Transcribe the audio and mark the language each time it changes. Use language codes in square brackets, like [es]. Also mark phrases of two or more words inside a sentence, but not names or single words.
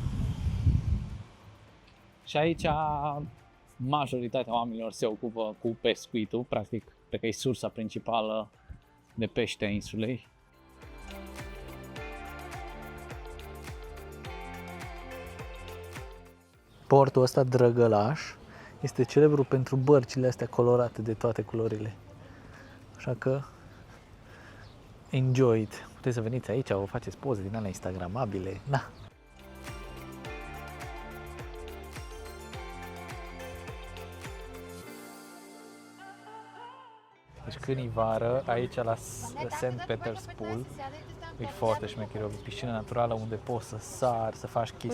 [ro] Și aici majoritatea oamenilor se ocupă cu pescuitul, practic, cred că e sursa principală de pește a insulei. Portul ăsta drăgălaș este celebru pentru bărcile astea colorate de toate culorile. Așa că [en] enjoy it. [ro] Puteți să veniți aici, vă faceți poze din alea instagramabile. Da. Deci când e vară, aici la St. Peter's Pool, e foarte șmecher, o piscină naturală unde poți să sari, să faci chestii